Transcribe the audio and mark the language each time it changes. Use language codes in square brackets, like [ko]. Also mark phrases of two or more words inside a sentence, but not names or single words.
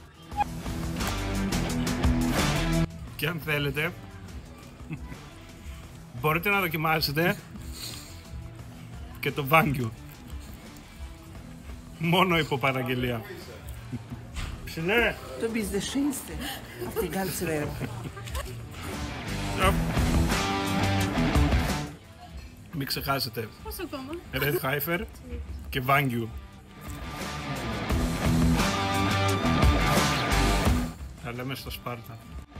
[el] Και αν θέλετε, μπορείτε να δοκιμάσετε και το Wagyu. Μόνο υπό παραγγελία. Ψηλέ! [de] Du bist der Schönste auf der ganzen Welt. [el] Μην ξεχάσετε. Πόσο ακόμα? [en] Red Heifer [el] και Wagyu. Τα λέμε στο Σπάρτα.